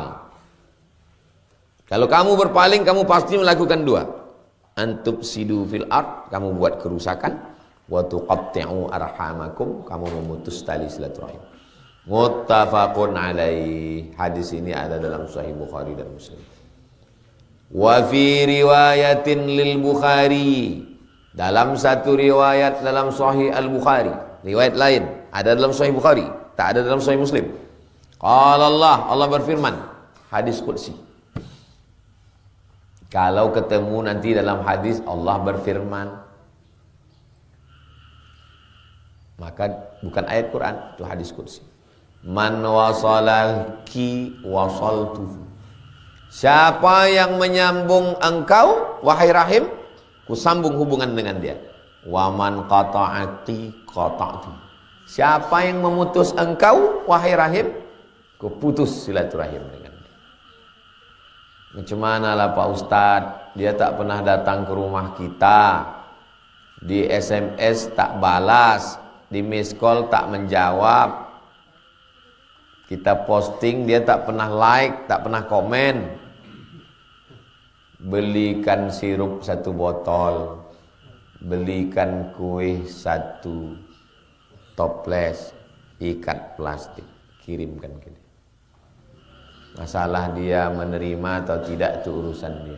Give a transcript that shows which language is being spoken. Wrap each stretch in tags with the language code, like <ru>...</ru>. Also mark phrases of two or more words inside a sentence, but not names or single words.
<ms>Kalau kamu berpaling, kamu pasti melakukan dua.</ms> <ar>أن تفسدوا في الأرض,</ar> <ms>kamu buat kerusakan.</ms> <ar>وتقطعوا أرحامكم,</ar> <ms>kamu memutus tali silaturahim.</ms> <ar>متفق عليه.</ar> <ms>Hadis ini ada dalam Sahih Bukhari dan Muslim.</ms> <ar>وفي رواية للبخاري,</ar> <ms>dalam satu riwayat dalam Sahih Al-Bukhari, riwayat lain ada dalam Sahih Bukhari, tak ada dalam Sahih Muslim. Qala Allah berfirman, hadis qudsi. Kalau ketemu nanti dalam hadis Allah berfirman, maka bukan ayat Quran, itu hadis qudsi.</ms> <ar>من وصلك وصلته.</ar> <ms>Siapa yang menyambung engkau wahai Rahim, ku sambung hubungan dengan dia.</ms> <ar>ومن قطعك قطعته.</ar> <ms>Siapa yang memutus engkau, wahai rahim, ku putus silaturahim dengan dia. Macam mana lah Pak Ustadz, dia tak pernah datang ke rumah kita, di SMS tak balas, di miss call tak menjawab, kita posting dia tak pernah like, tak pernah komen. Belikan sirup 1 botol, belikan kue 1 toples, ikat plastik, kirimkan ke dia. Masalah dia menerima atau tidak itu urusan dia.</ms>